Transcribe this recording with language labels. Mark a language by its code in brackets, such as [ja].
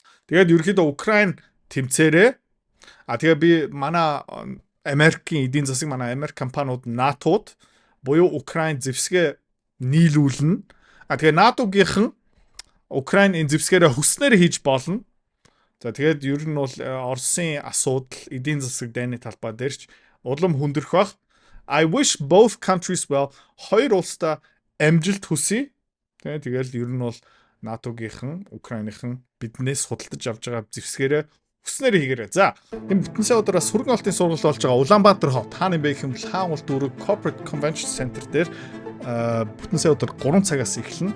[mn] Тэгээд ерөөхдөө Украин тэмцээрээ тэгээ би манай Америкийн эдийн засаг манай Америк компаниуд НАТОд буюу Украин зэвсгээ нийлүүлнэ. Тэгээ НАТОгийнхан Украин энэ зэвсгээрээ хүснээр хийж болно. За тэгээд ер нь бол Оросын асуудал эдийн засаг дайны талбай дээрч улам хүндрэх бах. [en] I wish both countries well. [mn] Хоёр улстай амжилт хүсье. Тэгээд ер нь бол НАТОгийнхан Украиныхан биднээс худалдаж авч байгаа зэвсгээрээ хүснээр хийгээрэй. За, энэ бүтэн сая өдрөөс хөрөнгө олонтын сургалт болж байгаа Улаанбаатар хот хааны бэ гэх юм бол хаан улт дүүрэг Corporate Convention Center дээр бүтэн сая өдөр 3 цагаас эхэлнэ.